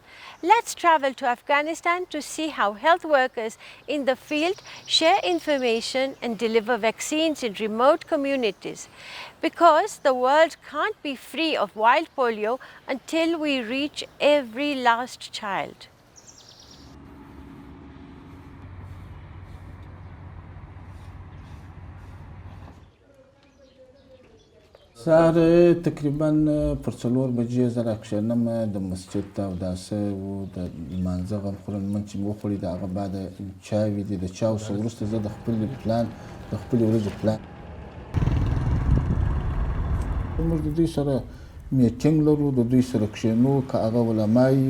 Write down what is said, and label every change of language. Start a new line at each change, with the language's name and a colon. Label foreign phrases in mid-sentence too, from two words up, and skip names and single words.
English: Let's travel to Afghanistan to see how health workers in the field share information and deliver vaccines in remote communities. Because the world can't be free of wild polio until we reach every last child.
Pashto: سهار تقریبا پر 4 بجې زه راکښېنم د مسجد ته اوداسه و د لمانځه غم خورم لمونځ چې مې وخوړی د هغه بعد چاوې دي د چاو څخه وروسته زه د خپلې ورځې پلان موږ د دوی سره میټینګ لرو د دوی سره کښېنو که هغه علما یي